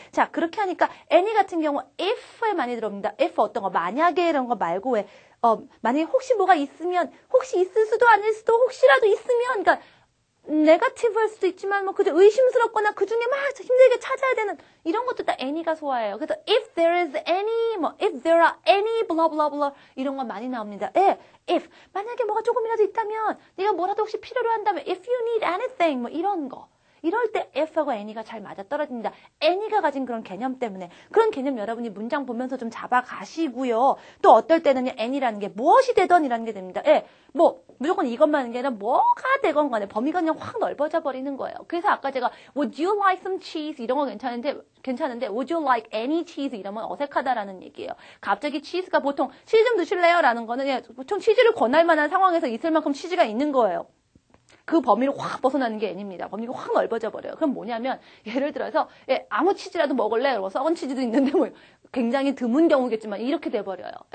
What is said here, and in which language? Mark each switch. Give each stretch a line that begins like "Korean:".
Korean: 자, 그렇게 하니까 any 같은 경우 if에 많이 들어옵니다. if 어떤 거 만약에 이런 거 말고 만약에 혹시 뭐가 있으면 혹시 있을 수도 아닐 수도 혹시라도 있으면 그러니까 네거티브할 수도 있지만 그저 의심스럽거나 그중에 막 힘들게 찾아야 되는 이런 것도 다 any가 소화해요.
English: 그래서 if there is any if there are any blah blah blah
Korean: 이런 거 많이 나옵니다. if 만약에 뭐가 조금이라도 있다면 네가 뭐라도 혹시 필요로 한다면
English: if you need anything
Korean: 이런 거. 이럴 때 if하고 any가 잘 맞아떨어집니다. any가 가진 그런 개념 때문에 그런 개념 여러분이 문장 보면서 좀 잡아가시고요. 또 어떨 때는 any라는 게 무엇이 되던이라는 게 됩니다. 무조건 이것만 하는 게 아니라 뭐가 되건 간에 범위가 그냥 확 넓어져 버리는 거예요. 그래서 아까 제가
English: would you like some cheese
Korean: 이런 거 괜찮은데
English: would you like any cheese
Korean: 이러면 어색하다라는 얘기예요. 갑자기 치즈가 보통 치즈 좀 드실래요? 라는 거는 보통 치즈를 권할 만한 상황에서 있을 만큼 치즈가 있는 거예요. 그 범위를 확 벗어나는 게 N입니다. 범위가 확 넓어져 버려요. 그럼 뭐냐면 예를 들어서 아무 치즈라도 먹을래? 그러고 썩은 치즈도 있는데 굉장히 드문 경우겠지만 이렇게 돼버려요.